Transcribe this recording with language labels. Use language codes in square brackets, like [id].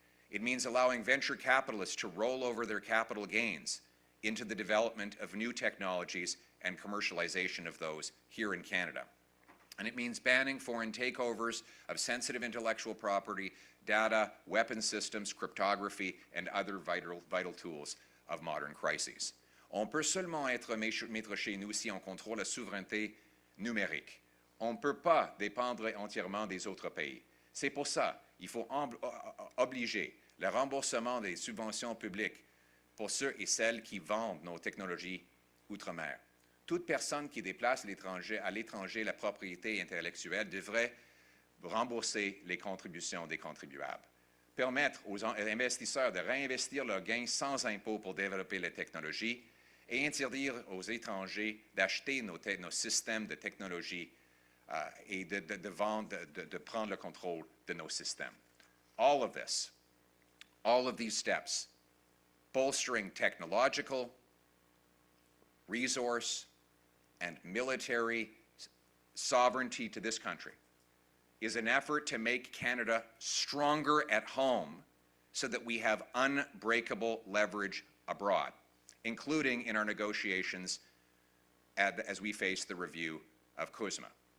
[en] It means allowing venture capitalists to roll over their capital gains into the development of new technologies and commercialization of those here in Canada. And it means banning foreign takeovers of sensitive intellectual property, data, weapon systems, cryptography, and other vital tools of modern crises. [fr] On peut seulement être maître chez nous si on contrôle la souveraineté numérique. On ne peut pas dépendre entièrement des autres pays. C'est pour ça qu'il faut obliger le remboursement des subventions publiques pour ceux et celles qui vendent nos technologies outre-mer. Toute personne qui déplace à l'étranger la propriété intellectuelle devrait rembourser les contributions des contribuables. Permettre aux investisseurs de réinvestir leurs gains sans impôt pour développer les technologies et interdire aux étrangers d'acheter nos systèmes de technologie et de vendre, de prendre le contrôle de nos systèmes. [en] All of this, all of these steps, bolstering technological, resource, and military sovereignty to this country, is an effort to make Canada stronger at home so that we have unbreakable leverage abroad, including in our negotiations as we face the review of KUSMA.